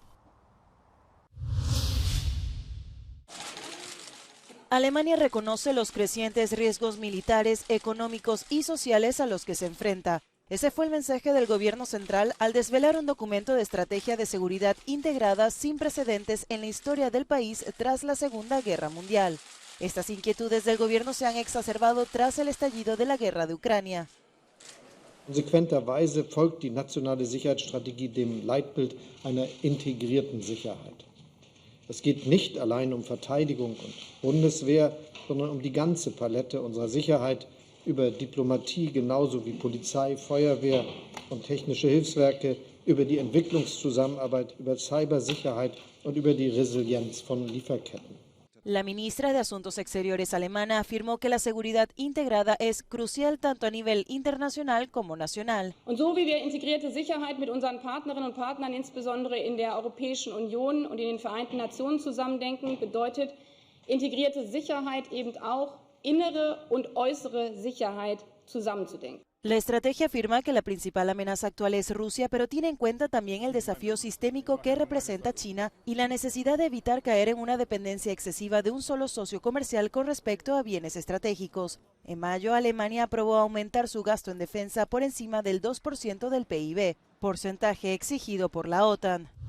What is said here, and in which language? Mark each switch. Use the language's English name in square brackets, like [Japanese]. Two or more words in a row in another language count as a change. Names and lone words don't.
[Spanish] Alemania reconoce los crecientes riesgos militares, económicos y sociales a los que se enfrenta. Ese fue el mensaje del gobierno central al desvelar un documento de estrategia de seguridad integrada sin precedentes en la historia del país tras la Segunda Guerra Mundial. Estas inquietudes del gobierno se han exacerbado tras el estallido de la guerra de Ucrania. [German] Konsequenterweise folgt die nationale Sicherheitsstrategie dem Leitbild einer integrierten Sicherheit. Es geht nicht allein um Verteidigung und Bundeswehr, sondern um die ganze Palette unserer Sicherheit über Diplomatie genauso wie Polizei, Feuerwehr und technische Hilfswerke, über die Entwicklungszusammenarbeit, über Cybersicherheit und über die Resilienz von Lieferketten. [Spanish] La ministra de Asuntos Exteriores alemana afirmó que la seguridad integrada es crucial tanto a nivel internacional como nacional. [German] Und so wie wir integrierte Sicherheit mit unseren Partnerinnen und Partnern, insbesondere in der Europäischen Union und in den Vereinten Nationen zusammendenken, bedeutet integrierte Sicherheit eben auch innere und äußere Sicherheit zusammenzudenken. [Spanish] La estrategia afirma que la principal amenaza actual es Rusia, pero tiene en cuenta también el desafío sistémico que representa China y la necesidad de evitar caer en una dependencia excesiva de un solo socio comercial con respecto a bienes estratégicos. En mayo, Alemania aprobó aumentar su gasto en defensa por encima del 2% del PIB, porcentaje exigido por la OTAN.